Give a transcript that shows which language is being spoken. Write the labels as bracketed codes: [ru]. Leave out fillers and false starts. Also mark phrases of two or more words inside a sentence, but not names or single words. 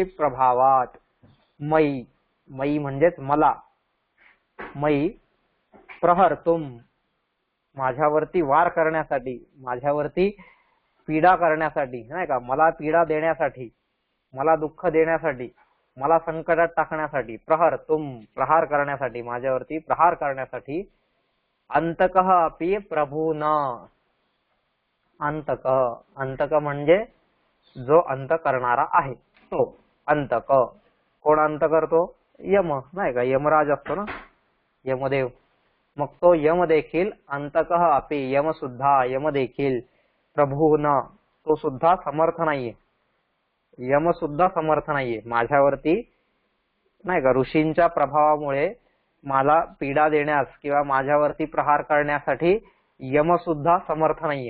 [sa] प्रभावात मयी, [mr] मयी म्हणजेच मला, [sa] मयी प्रहर्तुम, [mr] माझ्यावरती वार करण्यासाठी, माझ्यावरती पीडा करण्यासाठी, नाही का, मला पीडा देण्यासाठी, मला दुःख देण्यासाठी, मला संकटात टाकण्यासाठी, प्रहर्तुम प्रहार करण्यासाठी, माझ्यावरती प्रहार करण्यासाठी, [sa] अंतकः अपि प्रभून, [mr] अंतक, अंतक म्हणजे जो अंत करणारा आहे तो अंतक. कोण अंत करतो? यम, नाही का, यमराज असतो ना, यमदेव. मग तो यम देखील, [sa] अंतकः अपि, [mr] यम सुद्धा, यम देखील, प्रभून, तो सुद्धा समर्थ नाहीये, यम सुद्धा समर्थ नाहीये माझ्यावरती नाही का, ऋषींच्या प्रभावामुळे मला पीडा देण्यास किंवा माझ्यावरती प्रहार करण्यासाठी यम सुद्धा समर्थ नाहीये.